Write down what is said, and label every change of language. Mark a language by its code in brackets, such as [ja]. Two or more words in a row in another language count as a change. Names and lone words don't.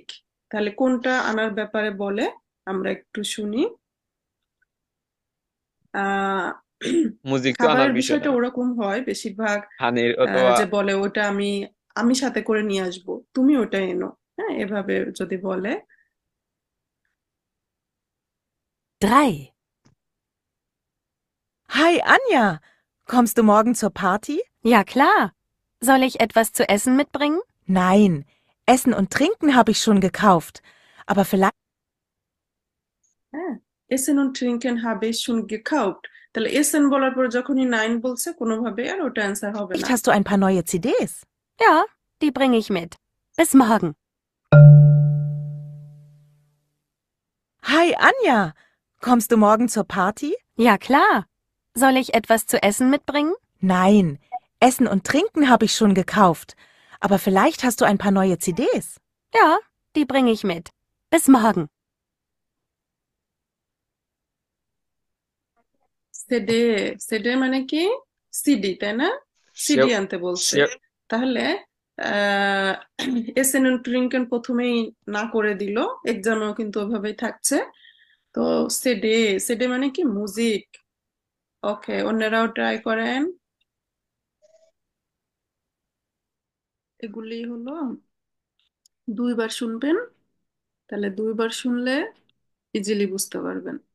[bn] তাহলে কোনটা আনার ব্যাপারে বলে আমরা একটু শুনি। আহ মুজিক তো আনার খাবারের বিষয় বিষয়টা না, ওরকম হয় বেশিরভাগ, হানির অথবা যে বলে ওটা আমি সাথে করে নিয়ে আসবো, তুমি ওটা এনো। হ্যাঁ, এভাবে যদি বলে। 3. [de] Hi Anja, kommst du morgen zur Party? Ja, klar. Soll ich etwas zu essen mitbringen? Nein, Essen und Trinken habe ich schon gekauft. Aber vielleicht হ্যাঁ, Essen und trinken habe ich schon gekauft। [bn] তাহলে এসেন বলার পর যখনই নাইন বলছে কোনোভাবে আর ওটা অ্যান্সার হবে না। [de] hast du ein paar neue CDs. Ja, die bringe ich mit. Bis morgen. Hi Anja, kommst du morgen zur Party? Ja, klar. Soll ich etwas zu essen mitbringen? Nein, Essen und Trinken habe ich schon gekauft. Aber vielleicht hast du ein paar neue CDs. Ja, die bringe ich mit. Bis morgen. [bn] সেডে, সেডে মানে কি? সিডি, তাই না? সে সিডি আনতে বলছে। সে তাহলে আহ [de] Essen und trinken [bn] প্রথমেই না করে দিল, এক্সামেও কিন্তু ওভাবেই থাকছে। তো সেডে, সেডে মানে কি? মিউজিক। ওকে, অন্যরাও ট্রাই করেন। এগুলি হলো 2বার শুনবেন, তাহলে 2বার শুনলে ইজিলি বুঝতে পারবেন।